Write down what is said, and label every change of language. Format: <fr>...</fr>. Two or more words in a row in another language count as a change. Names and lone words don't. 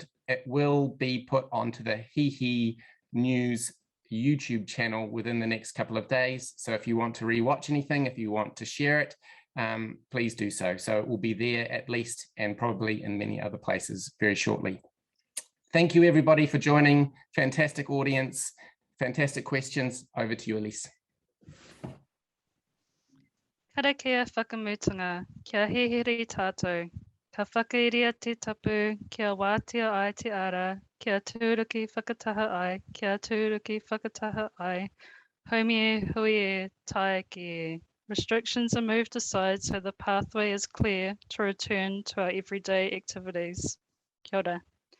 <en>It will be put onto the Hihi News YouTube channel within the next couple of days. So if you want to rewatch anything, if you want to share it, please do so. So it will be there at least, and probably in many other places very shortly. Thank you everybody for joining. Fantastic audience, fantastic questions. Over to you, Elise.</en> <mi>Karakia whakamutunga, kia hihiri tātou. Ka whakairia te tapu, kia wātia ai te ara, kia tūruki whakataha ai, kia tūruki whakataha ai. Haumie hui e tae ki e.</mi> <en>Restrictions are moved aside so the pathway is clear to return to our everyday activities.</en> <mi>Kia ora.</mi>